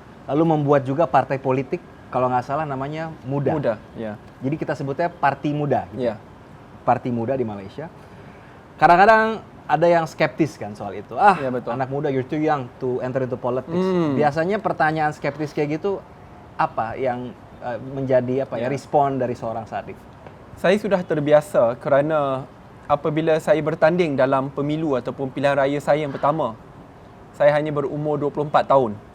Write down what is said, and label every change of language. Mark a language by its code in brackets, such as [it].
[id] Lalu membuat juga partai politik, kalau nggak salah namanya Muda. Ya. Jadi kita sebutnya Parti Muda. Iya. Parti Muda di Malaysia. Kadang-kadang ada yang skeptis kan soal itu. Betul. Anak muda, [en] you're too young to enter into politics. [id] Biasanya pertanyaan skeptis kayak gitu, apa yang menjadi respon dari seorang Saddiq? [ms] Saya sudah terbiasa kerana apabila saya bertanding dalam pemilu ataupun pilihan raya saya yang pertama, saya hanya berumur 24 tahun.